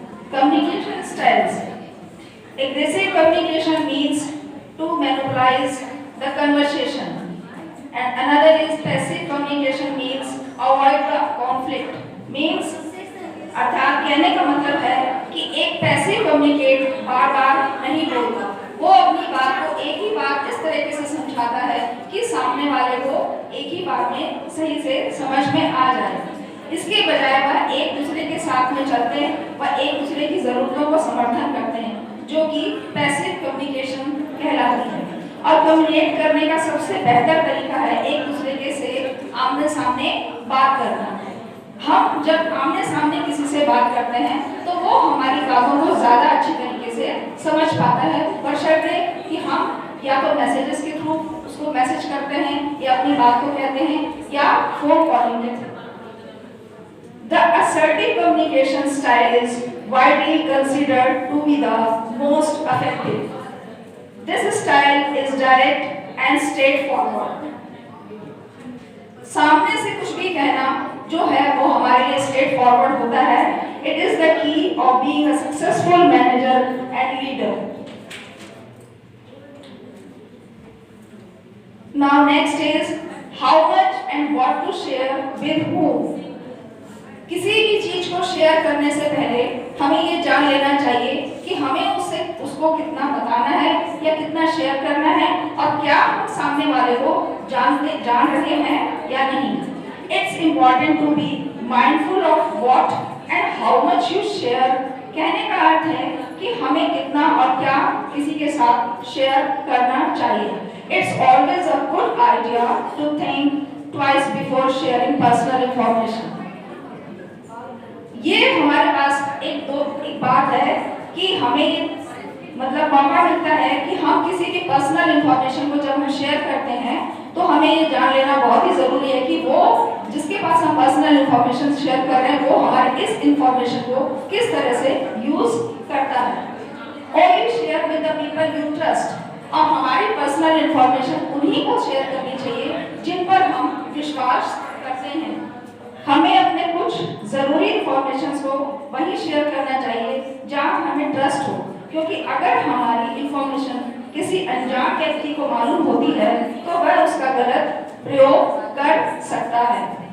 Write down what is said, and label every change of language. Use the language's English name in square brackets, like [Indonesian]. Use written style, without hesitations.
[English] Communication styles. Aggressive communication means to monopolize the conversation, and another is passive communication means avoid the conflict. Means [Hindi] अर्थात कहने का मतलब है कि एक पैसिव कम्युनिकेट बार बार नहीं बोलता, वो अपनी बात को एक ही बार इस तरीके से समझाता है कि सामने वाले को एक ही बार में सही से समझ में आ जाए। इसके बजाय वह एक दूसरे के साथ में चलते हैं, वह एक दूसरे की ज़रूरतों को समर्थन करते हैं, जो कि पैसिव कम्युनिकेशन कहलाती है। और कम्युनिकेट करने का सबसे बेहतर तरीका है एक दूसरे के से आमने सामने बात करना। हम जब आमने सामने किसी से बात करते हैं तो वो हमारी बातों को ज़्यादा अच्छी तरीके से समझ पाता है, बशर्ते कि हम या तो मैसेजेस के थ्रू उसको मैसेज करते हैं या अपनी बात को कहते हैं या फोन कॉलिंग के through. [English] The assertive communication style is widely considered to be the most effective. This style is direct and straightforward. [Hindi] सामने से कुछ भी कहना जो है वो हमारे लिए straightforward होता है. [English] It is the key of being a successful manager and leader. Now next is how much and what to share with whom. [Hindi] किसी भी चीज को शेयर करने से पहले हमें ये जान लेना चाहिए कि हमें उसको कितना बताना है या कितना शेयर करना है और क्या हम सामने वाले को जान रहे हैं या नहीं। [English] It's important to be mindful of what and how much you share. [Hindi] कहने का अर्थ है कि हमें कितना और क्या किसी के साथ शेयर करना चाहिए. [English] It's always a good idea to think twice before sharing personal information. [Hindi] ये हमारे पास एक बात है कि हमें ये मतलब मौका मिलता है कि हम किसी की पर्सनल इंफॉर्मेशन को जब हम शेयर करते हैं तो हमें ये जान लेना बहुत ही जरूरी है कि वो जिसके पास हम पर्सनल इंफॉर्मेशन शेयर कर रहे हैं वो हमारे इस इंफॉर्मेशन को किस तरह से यूज करता है. [English] Only share with the people you trust. [Hindi] और हमारी पर्सनल इंफॉर्मेशन उन्हीं को शेयर करनी चाहिए जिन पर हम विश्वास करते हैं. हमें अपने कुछ जरूरी इंफॉर्मेशन को वही शेयर करना चाहिए जहाँ हमें ट्रस्ट हो, क्योंकि अगर हमारी इंफॉर्मेशन किसी अनजान व्यक्ति को मालूम होती है तो वह उसका गलत प्रयोग कर सकता है.